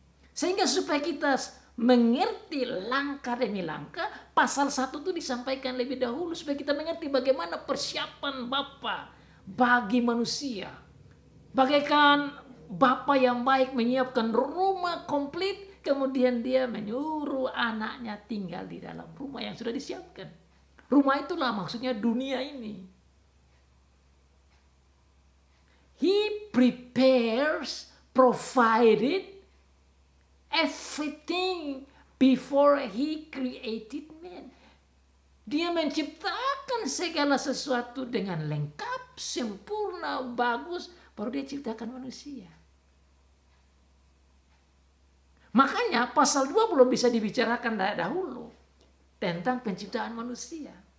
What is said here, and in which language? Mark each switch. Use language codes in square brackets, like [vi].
[id] Sehingga supaya kita mengerti langkah demi langkah, pasal 1 itu disampaikan lebih dahulu supaya kita mengerti bagaimana persiapan Bapa bagi manusia. Bagaikan Bapa yang baik menyiapkan rumah komplit, kemudian dia menyuruh anaknya tinggal di dalam rumah yang sudah disiapkan. Rumah itulah maksudnya dunia ini. [en] He prepares, provided everything before He created man. [id] Dia menciptakan segala sesuatu dengan lengkap, sempurna, bagus, baru dia ciptakan manusia. Makanya pasal 2 belum bisa dibicarakan dahulu tentang penciptaan manusia.